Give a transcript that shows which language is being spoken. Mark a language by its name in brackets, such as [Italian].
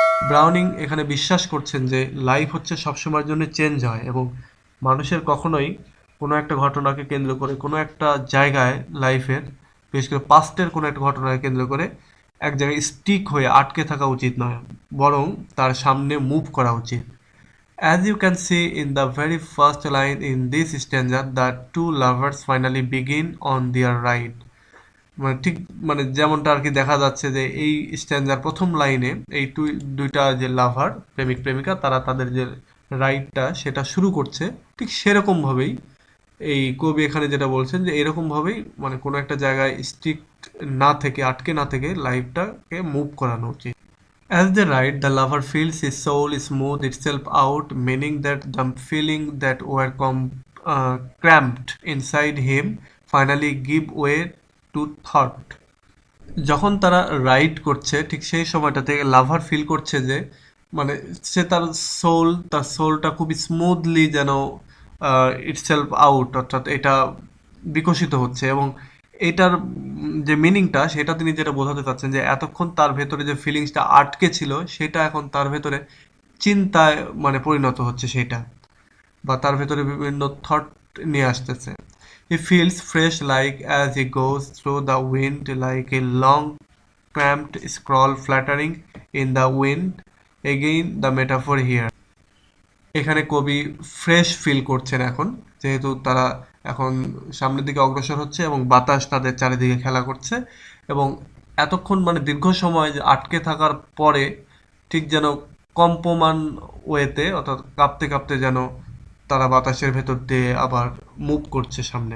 [Bangla] Browning এখানে বিশ্বাস করছেন যে লাইফ হচ্ছে সবসময়ের জন্য চেঞ্জ হয় এবং মানুষের কখনোই কোনো একটা ঘটনাকে কেন্দ্র করে, কোনো একটা জায়গায় লাইফের, বিশেষ করে পাস্টের কোনো একটা ঘটনাকে কেন্দ্র করে এক জায়গায় স্টিক হয়ে আটকে থাকা উচিত নয়, বরং তার সামনে মুভ করা উচিত। [English] As you can see in the very first line in this stanza, the two lovers finally begin on their ride. [Bangla] মানে ঠিক মানে যেমনটা আর কি দেখা যাচ্ছে যে এই স্ট্যান্জার প্রথম লাইনে এই দুইটা যে লাভার, প্রেমিক প্রেমিকা, তারা তাদের যে রাইডটা সেটা শুরু করছে। ঠিক সেরকম ভাবেই এই কবি এখানে যেটা বলছেন যে এরকম ভাবেই মানে কোনো একটা জায়গায় স্ট্রিক্ট না থেকে, আটকে না থেকে লাইফটাকে মুভ করানো উচিত। [English] As they ride, the lover feels his soul smooth itself out, meaning that the feeling that were cramped inside him finally give way to thought. [Bangla] যখন তারা রাইড করছে ঠিক সেই সময়টাতে লাভার ফিল করছে যে মানে সে তার সোলটা খুবই স্মুথলি যেন [English] itself out, [Bangla] অর্থাৎ এটা বিকশিত হচ্ছে। এবং এটার যে মিনিংটা সেটা তিনি যেটা বোঝাতে চাচ্ছেন যে এতক্ষণ তার ভেতরে যে ফিলিংসটা আটকে ছিল সেটা এখন তার ভেতরে চিন্তায় মানে পরিণত হচ্ছে সেটা, বা তার ভেতরে বিভিন্ন থট নিয়ে আসতেছে। [English] He feels fresh like as he goes through the wind, like a long cramped scroll fluttering in the wind. Again the metaphor here. [Bangla] এখানে কবি ফ্রেশ ফিল করছেন এখন, যেহেতু তারা এখন সামনের দিকে অগ্রসর হচ্ছে এবং বাতাস তাদের চারিদিকে খেলা করছে। এবং এতক্ষণ মানে দীর্ঘ সময় যে আটকে থাকার পরে ঠিক যেন কম্পমান ওয়েতে, অর্থাৎ কাঁপতে কাঁপতে যেন তারা বাতাসের ভেতর দিয়ে আবার মুভ করছে সামনে।